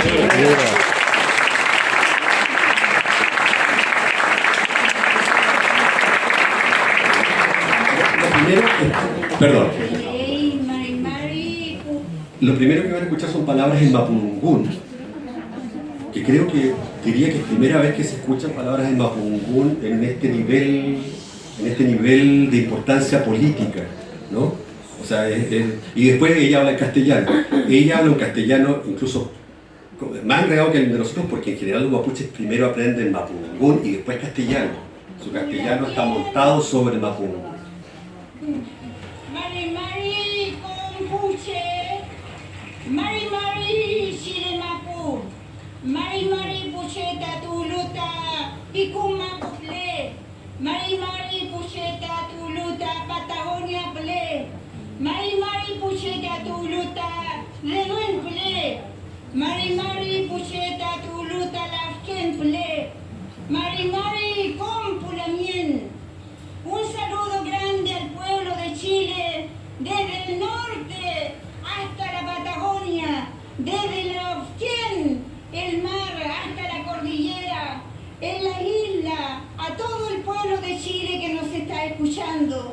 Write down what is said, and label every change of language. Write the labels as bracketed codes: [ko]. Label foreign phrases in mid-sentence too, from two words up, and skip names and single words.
[es] Lo primero que van a escuchar son palabras en mapudungún, que creo que diría que es primera vez que se escuchan palabras en mapudungún en este nivel de importancia política, ¿no? O sea, y después ella habla en castellano. Ella habla en castellano incluso más enredado que el de nosotros, porque en general los mapuches primero aprenden mapudungún y después castellano. Su castellano está montado sobre el mapudungún. [arn] Mari mari Chile Mapu, mari mari pucheta tuluta, picuma ple, mari mari pucheta tuluta, Patagonia ple, mari mari pucheta tuluta, Lenuen ple, mari mari pucheta tuluta, Lafken ple, mari mari compulamien. [es] Un saludo grande al pueblo de Chile, desde el norte hasta la Patagonia, desde la Ofquén, el mar, hasta la cordillera, en la isla, a todo el pueblo de Chile que nos está escuchando.